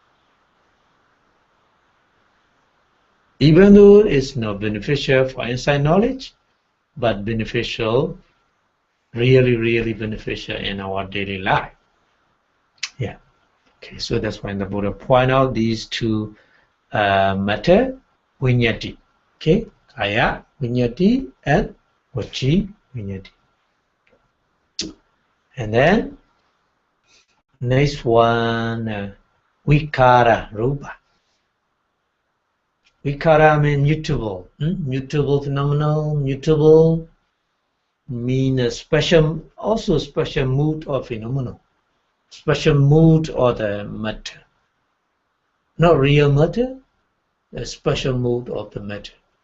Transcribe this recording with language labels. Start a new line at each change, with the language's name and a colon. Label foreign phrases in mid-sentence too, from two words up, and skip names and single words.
English: Even though it's not beneficial for inside knowledge, but beneficial, really, really beneficial in our daily life. Yeah. Okay, so that's why the Buddha point out these two matter, viññati. Okay,
Pali: kaya viññati
English: and
Pali: vaci viññati.
English: And then next one,
Pali: vicara rupa.
English: Vicara means mutable, mutable phenomenal, mutable mean a special, also special mood or phenomenal, special mood or the matter, not real matter, a special mood of the matter.